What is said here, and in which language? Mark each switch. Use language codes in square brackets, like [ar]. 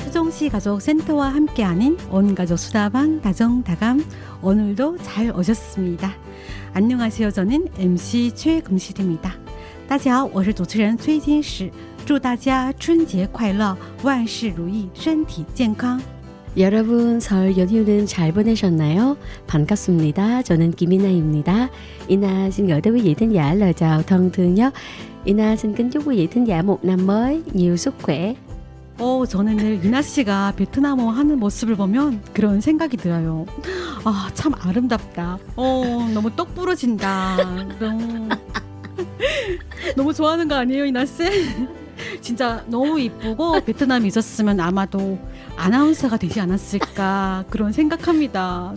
[ko] MC가족센터와 함께하는 온가족 수다방 다정다감 오늘도 잘 오셨습니다. 안녕하세요. 저는 MC 최금실입니다. [zh] 大家好，我是主持人崔金石，祝大家春节快乐，万事如意，身体健康。 [ko] 여러분 설 연휴는 잘 보내셨나요? 반갑습니다. 저는 김이나입니다. [vi] Ina xin gửi tới quý vị thính giả lời chào thân thương nhất. Ina xin kính chúc quý vị thính giả một năm mới nhiều sức khỏe. [ko] 저는 늘 이나 씨가 베트남어 하는 모습을 보면 그런 생각이 들어요. 아, 참 아름답다. 너무 똑 부러진다. 너무 좋아하는 거 아니에요, 이나 씨? 진짜 너무 이쁘고 베트남에 있었으면 아마도 아나운서가 되지 않았을까 그런 생각합니다.